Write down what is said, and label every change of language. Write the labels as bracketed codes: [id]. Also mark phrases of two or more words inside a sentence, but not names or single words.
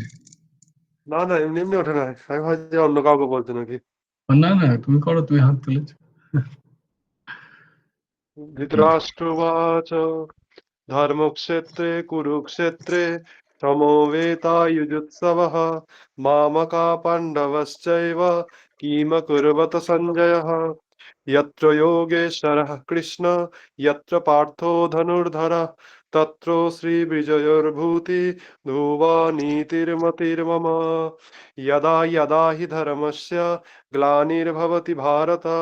[bn] না না, এমনি এমনি ওঠে না। আমি ভাবছি অন্য কাউকে বলছে নাকি। না না, তুমি করো, তুমি হাত তুলেছো। [sa] ধৃতরাষ্ট্রবাচ ধর্মক্ষেত্রে কুরুক্ষেত্রে সমবেতাयुजुत्सवः मामका पाण्डवश्चैव किमकुर्वत सञ्जयः यत्र योगेश्वरः कृष्ण यत्र पार्थो धनुर्धरः तत्र श्रीविजयोर्भूति ध्रुवा नीतिर्मतिर्मम यदा यदा हि धर्मस्य ग्लानिर्भवति भारत